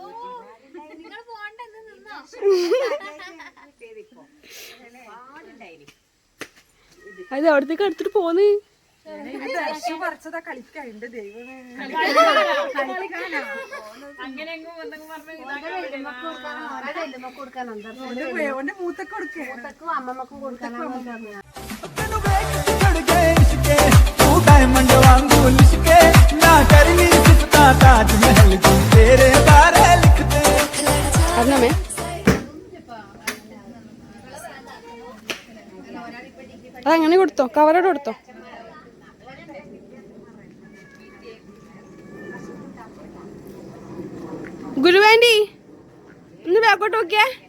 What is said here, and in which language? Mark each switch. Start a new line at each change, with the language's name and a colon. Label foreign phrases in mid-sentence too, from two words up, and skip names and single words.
Malayalam: അത് അവിടത്തേക്ക് എടുത്തിട്ട് പോന്ന് മൂത്തക്കും അമ്മമ്മക്കും കൊടുക്കാനാണ്.
Punjabi: ਤੈਨੂੰ ਵੇਖ ਕੇ ਚੜ ਗਏ ਇਸ਼ਕੇ ਤੂੰ ਡਾਇਮੰਡ ਵਾਂਗੂ ਲਿਸ਼ਕੇ ਨਾ ਕਰਨੀ ਸਿਫਤਾਂ ਤਾਜ ਮਹਿਲ ਦੀ ਤੇਰੇ ਬਾਰੇ ਲਿਖਦੇ
Malayalam: പറഞ്ഞേ. അതങ്ങനെ കൊടുത്തോ, കവറോട് കൊടുത്തോ. ഗുരുവാൻറ്റി ഒന്ന് ബാക്കോട്ട് നോക്കിയേ.